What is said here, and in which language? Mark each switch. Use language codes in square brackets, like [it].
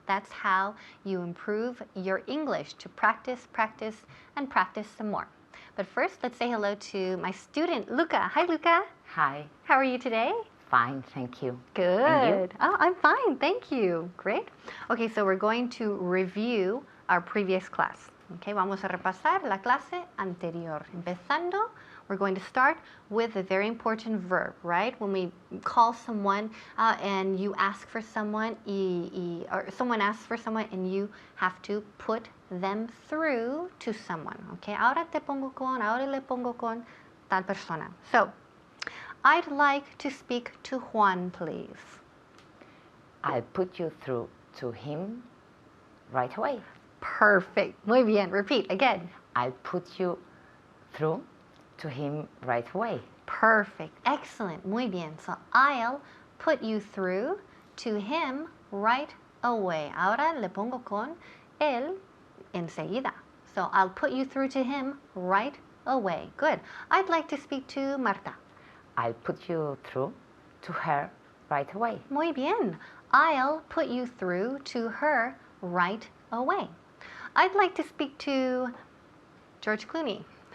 [en] That's how you improve your English, to practice, practice, and practice some more. But first, let's say hello to my student, Luca. Hi, Luca. Hi. How are you today? Fine, thank you. Good. And you? Oh, I'm fine, thank you. Great. Okay, so we're going to review our previous class. [es] Okay, vamos a repasar la clase anterior. [en] Empezando, we're going to start with a very important verb, right? When we call someone and you ask for someone, or someone asks for someone and you have to put them through to someone. [es] Okay, ahora te pongo con, ahora le pongo con tal persona. [en] So, I'd like to speak to Juan, please. I'll put you through to him right away. Perfect. Muy bien. Repeat again. I'll put you through to him right away. Perfect. Excellent. Muy bien. So I'll put you through to him right away. [es] Ahora le pongo con él enseguida. [en] So I'll put you through to him right away. Good. I'd like to speak to Marta. I'll put you through to her right away. [es] Muy bien. [en] I'll put you through to her right away. I'd like to speak to George Clooney.